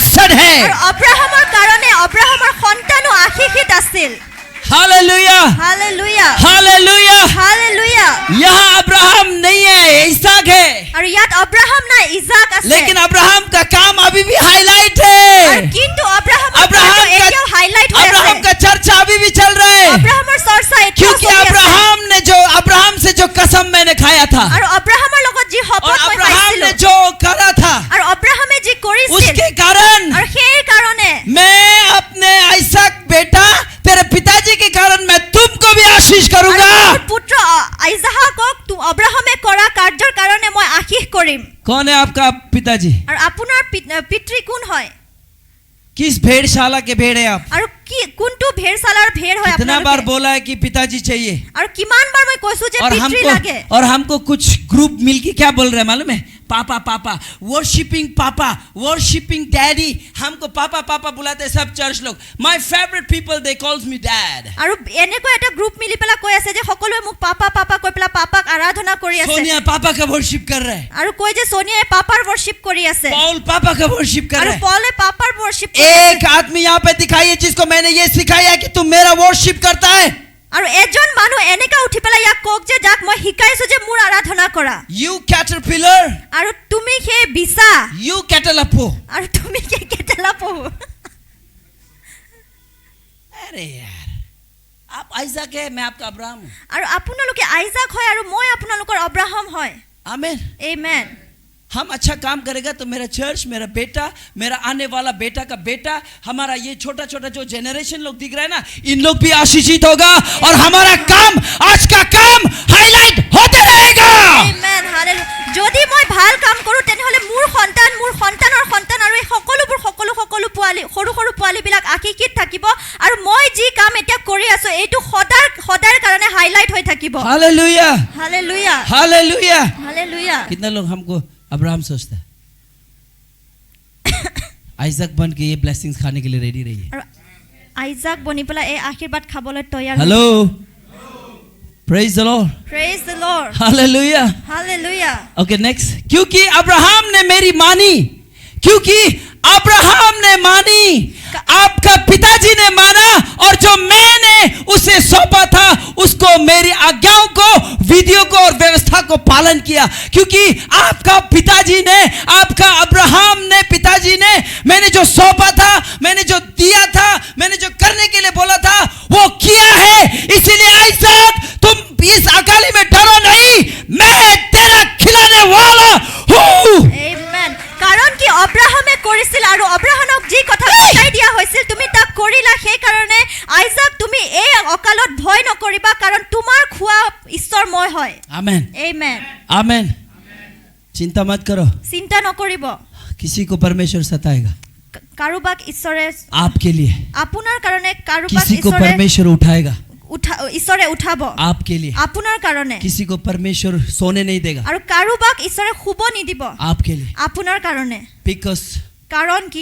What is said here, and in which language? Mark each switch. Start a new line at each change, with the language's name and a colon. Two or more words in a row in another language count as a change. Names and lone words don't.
Hindi: ब्लेस्ड है।
Assamese: আৰু অব্ৰাহামৰ কাৰণে অব্ৰাহামৰ সন্তানো আশীষিত আছিল।
Hindi: हालेलुया,
Assamese: হালেলুয়া
Hindi: हालेलुया।
Assamese: হালেলুয়া।
Hindi: यहाँ अब्राहम नहीं है, इसहाक है।
Assamese: আৰু ইয়াত অব্ৰাহাম নাই, ইজাক আছে।
Hindi: लेकिन अब्राहम का काम अभी भी हाईलाइट
Assamese: আৰু
Hindi: है।
Assamese: কিন্তু অব্ৰাহামৰ
Hindi: अब्राहम
Assamese: কামটো এতিয়াও হাইলাইট হৈ
Hindi: अब्राहम
Assamese: আছে।
Hindi: का चर्चा अभी भी चल रहा है,
Assamese: অব্ৰাহামৰ চৰ্চা এতিয়াও
Hindi: क्योंकि
Assamese: চলি আছে।
Hindi: अब्राहम से जो कसम मैंने खाया था
Assamese: আৰু অব্ৰাহামৰ লগত যি
Hindi: और
Assamese: শপত মই
Hindi: अब्राहम
Assamese: পাইছিলো
Hindi: ने जो करा था,
Assamese: আৰু অব্ৰাহামে যি কৰিছিল
Hindi: उसके कारण
Assamese: আৰু সেই কাৰণে
Hindi: मैं अपने इसहाक बेटा तेरे पिताजी के कारण मैं तुमको भी आशीष
Assamese: আৰু
Hindi: करूंगा।
Assamese: মোৰ পুত্ৰ আইজাহাকক অব্ৰাহামে কৰা কাৰ্যৰ কাৰণে মই আশীষ কৰিম।
Hindi: कौन है आपका पिताजी?
Assamese: আৰু আপোনাৰ পিতৃ কোন হয়?
Hindi: किस भेड़शाला के भेड़ है आप?
Assamese: আৰু কি কোনটো ভেড়শালাৰ ভেড় হয়
Hindi: कितना बार
Assamese: আপোনালোকে?
Hindi: बोला है कि पिताजी चाहिए,
Assamese: আৰু কিমান বাৰ মই কৈছো যে পিতৃ লাগে।
Hindi: और हमको कुछ ग्रुप मिलके क्या बोल रहे हैं मालूम है? पापा पापा,
English: worshipping daddy.
Hindi: हमको पापा पापा बुलाते हैं सब चर्च लोग।
English: My favourite people they calls me dad.
Assamese: আৰু এনেকৈ এটা গ্ৰুপ মিলি পেলাই কৈ আছে যে সকলোৱে মোক পাপা পাপা কৈ পেলাই পাপাক আৰাধনা কৰি আছে।
Hindi: सोनिया पापा का वर्शिप कर रहा है,
Assamese: আৰু কৈ যে সোনিয়াই পাপাৰ worship কৰি আছে।
Hindi: पॉल पापा का वर्शिप कर
Assamese: আৰু
Hindi: रहा है।
Assamese: পলে পাপাৰ worship কৰি আছে।
Hindi: एक आदमी यहाँ पे दिखाइए जिसको मैंने ये सिखाया कि तुम मेरा वर्शिप करता है।
Assamese: আৰু এজন মানুহ এনেকা উঠি পেলাই ইয়াক কওক যে যাক মই শিকাইছো যে মোৰ আৰাধনা কৰা।
English: You caterpillar,
Assamese: আৰু তুমি সেই বিছা
English: you catalapo।
Assamese: আৰু তুমি সেই কেটেলা পহু।
Hindi: अरे यार, आप आइजाक है, मैं आपका अब्राहम हूँ।
Assamese: আৰু আপোনালোকে আইজাক হয় আৰু মই আপোনালোকৰ অব্ৰাহাম হয়।
Hindi: आमीन।
Assamese: আমেন।
Hindi: हम अच्छा काम करेगा तो मेरा चर्च, मेरा बेटा, मेरा आने वाला बेटा का बेटा, हमारा ये छोटा छोटा जो जेनरेशन लोग दिख रहा है ना, इन लोग भी आशीषित होगा और हमारा काम, आज का काम हाईलाइट होते रहेगा।
Assamese: আমেন। হালেলুয়া। যদি মই ভাল কাম কৰো তেনেহলে মোৰ সন্তানৰ সন্তান আৰু এই সকলো পোৱালি সৰু পোৱালিবিলাক আশীষিত থাকিব আৰু মই যি কাম এতিয়া কৰি আছো এইটো সদাৰ কাৰণে হাইলাইট হৈ থাকিব।
Hindi: हालेलुया,
Assamese: হালেলুয়া
Hindi: हालेलुया।
Assamese: হালেলুয়া।
Hindi: कितना लोग हमको अब्राहम सोचता है? आइजक बन के ये ब्लेसिंग्स खाने के लिए रेडी रहिए।
Assamese: আৰু আইজাক বনি পেলাই এই আশীৰ্বাদ খাবলৈ তৈয়াৰ।
Hindi: हेलो,
English: Praise the Lord, Praise the Lord.
Hindi: हालेलुया।
Assamese: হালেলুয়া।
English: Okay next.
Hindi: क्योंकि अब्राहम ने मेरी मानी, क्योंकि अब्राहम ने मानी, आपका पिताजी ने माना, और जो मैंने उसे सौंपा था उसको मेरी आज्ञाओं को, विधियों को और व्यवस्था को पालन किया। क्योंकि आपका पिताजी ने, आपका अब्राहम ने, पिताजी ने, मैंने जो सौंपा था, मैंने जो दिया था, मैंने जो करने के लिए बोला था वो किया है। इसीलिए आइजाक, तुम इस अकाली में डरो नहीं, मैं तेरा खिलाने वाला हूँ।
Assamese: আমেন। কাৰণ কি অব্ৰাহামে কৰিছিল আৰু অব্ৰাহামক যি কথা বুজাই দিয়া হৈছিল তুমি তাক কৰিলা, সেই কাৰণে আইজাক তুমি এই অকালত ভয় নকৰিবা কাৰণ তোমাৰ খোৱা ঈশ্বৰময় হয়।
Hindi: आमेन,
Assamese: আমেন।
Hindi: आमेन। चिंता मत करो,
Assamese: চিন্তা নকৰিব।
Hindi: किसी को परमेश्वर सताएगा
Assamese: কাৰোবাক ঈশ্বৰে
Hindi: आपके लिए,
Assamese: আপোনাৰ কাৰণে কাৰোবাক
Hindi: किसी को
Assamese: ঈশ্বৰে
Hindi: परमेश्वर उठाएगा
Assamese: ঈশ্বৰে উঠাব
Hindi: आपके लिए,
Assamese: আপোনাৰ কাৰণে।
Hindi: किसी को परमेश्वर सोने नहीं देगा
Assamese: আৰু কাৰোবাক ঈশ্বৰে শুব নিদিব
Hindi: आपके लिए।
Assamese: আপোনাৰ কাৰণে।
Hindi: बिकॉज
Assamese: কাৰণ কি